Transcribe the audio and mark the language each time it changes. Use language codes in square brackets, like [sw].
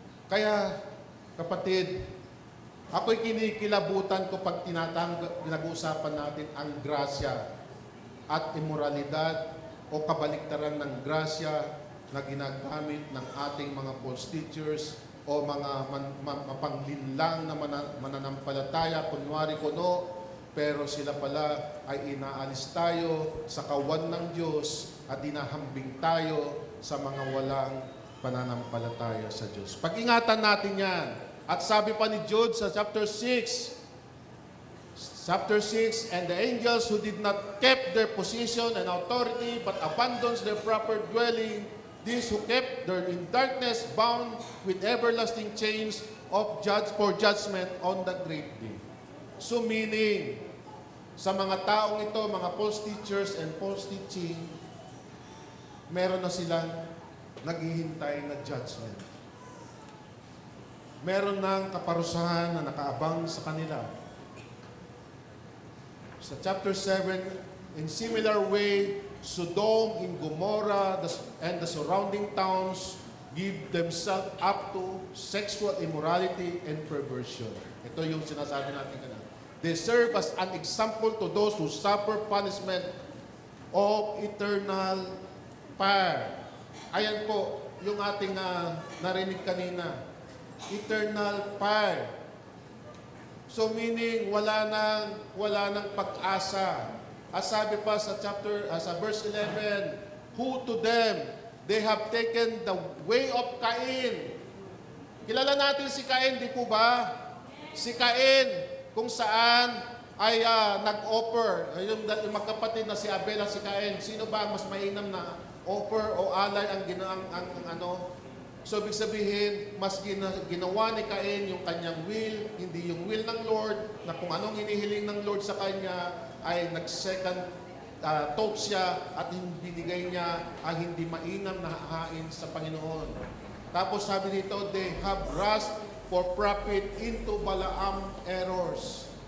[tl] Kaya, kapatid, ako'y kinikilabutan ko pag pinag-uusapan natin ang grasya at immoralidad o kabaliktaran ng grasya na ginagamit ng ating mga false teachers o mga mapanglinlang na mananampalataya, kunwari kuno, pero sila pala ay inaalis tayo sa kawan ng Diyos at dinahambing tayo sa mga walang pananampalataya sa Diyos. Pag-ingatan natin yan. At sabi pa ni Jude sa chapter 6, [en] and the angels who did not keep their position and authority but abandons their proper dwelling, these who kept their in darkness bound with everlasting chains of for judgment on the great day. So meaning, [tl] sa mga taong ito, mga [en] false teachers and false teaching, [tl] meron na silang naghihintay na judgment. Meron ng kaparusahan na nakaabang sa kanila. Sa chapter 7, [en] in similar way, Sodom and Gomorrah and the surrounding towns give themselves up to sexual immorality and perversion. [tl] Ito yung sinasabi natin kanina. [en] They serve as an example to those who suffer punishment of eternal fire. [tl] Ayan po, yung ating narinig kanina. [en] Eternal fire. [tl] So meaning, wala nang pag-asa. [en] As [tl] sabi pa sa [en] verse 11, who to them, they have taken the way of Cain. [tl] Kilala natin si Cain, di po ba? Si Cain, kung saan ay nag-offer, yung magkapatid na si Abel at si Cain, sino ba ang mas mainam na offer o alay ang ano? So, ibig sabihin, mas ginawa ni Cain yung kanyang will, hindi yung will ng Lord, na kung anong inihiling ng Lord sa kanya, ay nag-second thought siya at binigay niya ang hindi mainam na hahain sa Panginoon. Tapos sabi dito, [en] they have rushed for profit into Balaam errors.